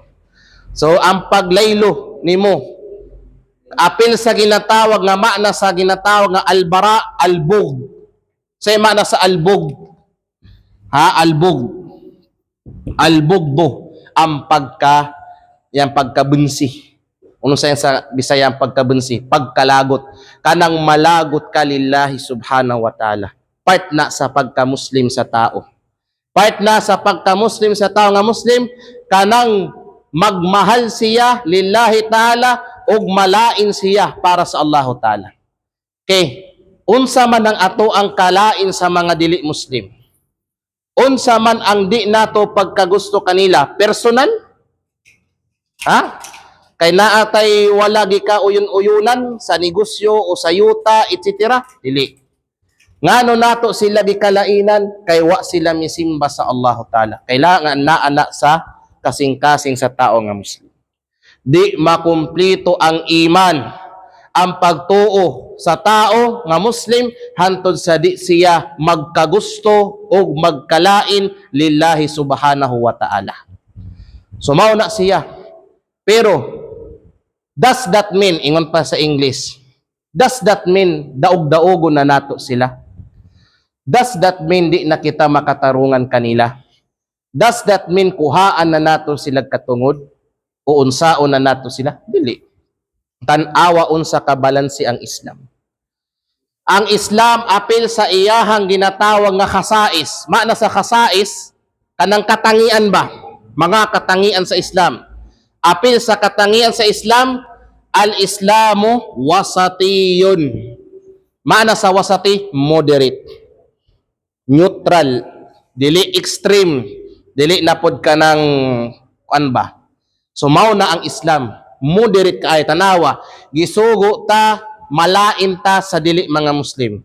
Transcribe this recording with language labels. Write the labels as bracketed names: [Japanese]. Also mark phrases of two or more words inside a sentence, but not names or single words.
[Cebuano] So ang paglaylo nimo apil sa ginatawag nga makna sa ginatawag nga albara, albug. Say makna sa albug. Ha, albug. Albugdo ang pagkabunsi. Ano sa Bisaya ang pagkabunsi? Pagkalagot. Kanang malagot ka [Arabic] لله سبحانه وتعالى. [Cebuano] Part na sa pagka-Muslim sa tao. Part na sa pagka-Muslim sa tao nga Muslim, kanang magmahal siya [Arabic] لله تعالى [Cebuano] o malain siya para sa [Arabic] الله تعالى. [Cebuano] Okay. Unsa man ang ato ang kalain sa mga dili Muslim? Unsa man ang di nato pagkagusto kanila? Personal? Ha? Kay naatay wala gika uyon-uyunan sa negosyo o sa yuta, etc. Dili. Ngano nato sila gikalainan kay wa sila misimba sa [Arabic] الله تعالى. [Cebuano] Kailangan naana sa kasing-kasing sa tao nga Muslim. Di makumplito ang iman, ang pagtuo sa tao nga Muslim hantod sa di siya magkagusto o magkalain [Arabic] لله سبحانه وتعالى. [Cebuano] So mao na siya. Pero [English] does that mean, [Cebuano] ingon pa sa English, [English] does that mean [Cebuano] daog-daogo na nato sila? [English] Does that mean [Cebuano] di na kita makatarungan kanila? [English] Does that mean [Cebuano] kuhaan na nato sila katungod? O unsaon na nato sila? Dili. Tan-awa unsa ka balanse ang Islam. Ang Islam apil sa iyahang ginatawag nga khasais. Maana sa khasais kanang katangian ba? Mga katangian sa Islam. Apil sa katangian sa Islam, [Arabic] الإسلام وسطي. [Cebuano] Maana sa wasati? Moderate. Neutral. Dili extreme. Dili napod ka ng kuan ba? So mao na ang Islam. Moderate ka ay tanawa. Gisugo ta, malain ta sa dili mga Muslim.